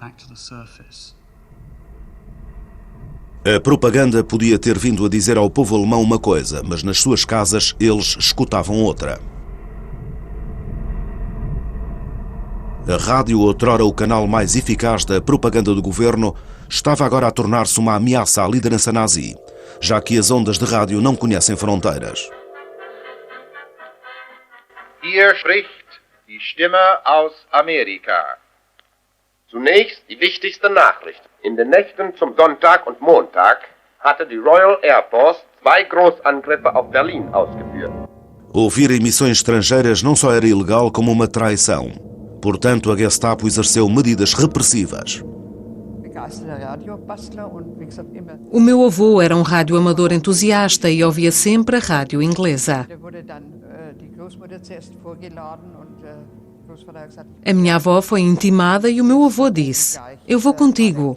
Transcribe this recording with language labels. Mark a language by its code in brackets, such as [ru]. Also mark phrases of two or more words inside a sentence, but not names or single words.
[pt] A propaganda podia ter vindo a dizer ao povo alemão uma coisa, mas nas suas casas eles escutavam outra. A rádio, outrora o canal mais eficaz da propaganda do governo, estava agora a tornar-se uma ameaça à liderança nazi, já que as ondas de rádio não conhecem fronteiras. [de] Hier spricht die Stimme aus Amerika. Zunächst die wichtigste Nachricht. In den Nächten zum Sonntag und Montag hatte die Royal Air Force 2 Großangriffe auf Berlin ausgeführt. [pt] Ouvir emissões estrangeiras não só era ilegal como uma traição. Portanto, a Gestapo exerceu medidas repressivas. O meu avô era um radioamador entusiasta e ouvia sempre a rádio inglesa. A minha avó foi intimada e o meu avô disse: "Eu vou contigo."